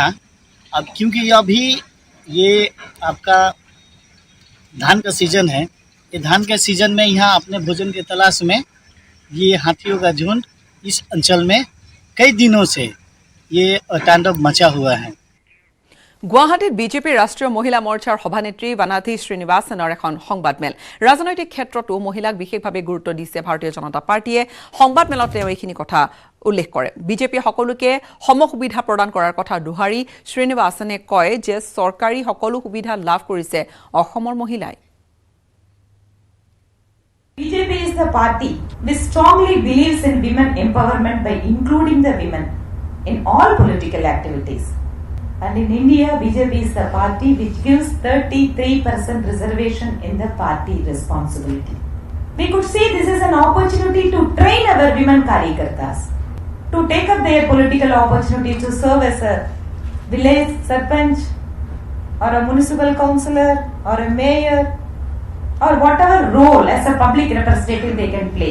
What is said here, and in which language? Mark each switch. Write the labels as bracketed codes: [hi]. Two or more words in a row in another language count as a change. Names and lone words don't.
[hi] अब क्योंकि अभी ये आपका धान का सीज़न है, ये धान के सीज़न में यहाँ अपने भोजन की तलाश में ये हाथियों का झुंड इस अंचल में कई दिनों से ये तांडव मचा हुआ है। [as] গুৱাহাটীত বিজেপিৰ ৰাষ্ট্ৰীয় মহিলা মৰ্চাৰ সভানেত্ৰী বানাথী শ্ৰীনিবাসনৰ এখন সংবাদমেল। ৰাজনৈতিক ক্ষেত্ৰতো মহিলাক বিশেষভাৱে গুৰুত্ব দিছে ভাৰতীয় জনতা পাৰ্টীয়ে। সংবাদমেলত তেওঁ এইখিনি কথা উল্লেখ কৰে। বিজেপিয়ে সকলোকে সম সুবিধা প্ৰদান কৰাৰ কথা দোহাৰি শ্ৰীনিবাসনে কয় যে চৰকাৰী সকলো সুবিধা লাভ কৰিছে অসমৰ মহিলাই। [en] BJP is the party which strongly believes in women empowerment by including the women in all political activities. And in India, BJP is the party which gives 33% reservation in the party responsibility. We could see this is an opportunity to train our women Karyakartas to take up their political opportunity to serve as a village sarpanch or a municipal councillor or a mayor or whatever role as a public representative they can play.